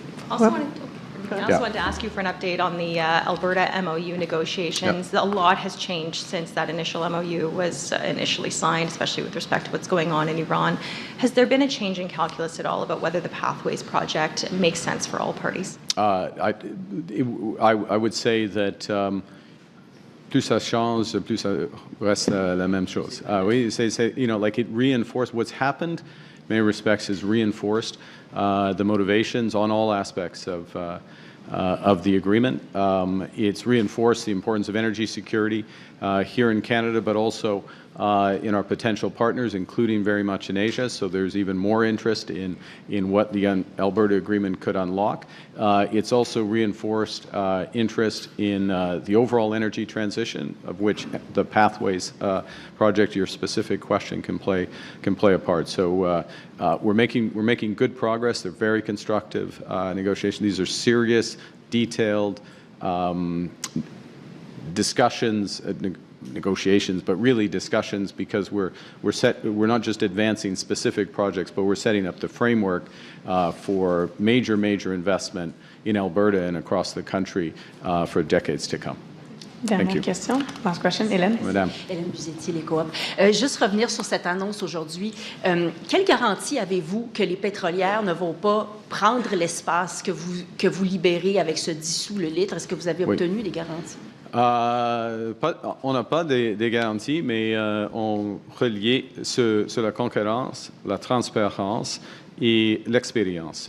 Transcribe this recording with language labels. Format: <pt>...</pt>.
<en>I also wanted to ask you for an update on the Alberta MOU negotiations. A lot has changed since that initial MOU was initially signed, especially with respect to what's going on in Iran. Has there been a change in calculus at all about whether the Pathways project makes sense for all parties? I would say that</en> <fr>plus ça change, plus ça reste la même chose. Oui,</fr> <en>like it reinforced what's happened. In many respects, has reinforced the motivations on all aspects of the agreement. It's reinforced the importance of energy security here in Canada, but also in our potential partners, including very much in Asia. So there's even more interest in what the Alberta Agreement could unlock. It's also reinforced interest in the overall energy transition, of which the Pathways project, your specific question, can play a part. So we're making good progress. They're very constructive negotiations. These are serious, detailed discussions. Negotiations, but really discussions, because we're not just advancing specific projects, but we're setting up the framework for major investment in Alberta and across the country for decades to come.</en> <fr>Dernière question.</fr> <en>Last question,</en> <fr>Hélène. Madame. Hélène Buzetti, les coop. Juste revenir sur cette annonce aujourd'hui. Quelle garantie avez-vous que les pétrolières ne vont pas prendre l'espace que vous libérez avec ce dissous le litre? Est-ce que vous avez obtenu des garanties? On n'a pas des garanties, mais on reliait sur la concurrence, la transparence et l'expérience.</fr>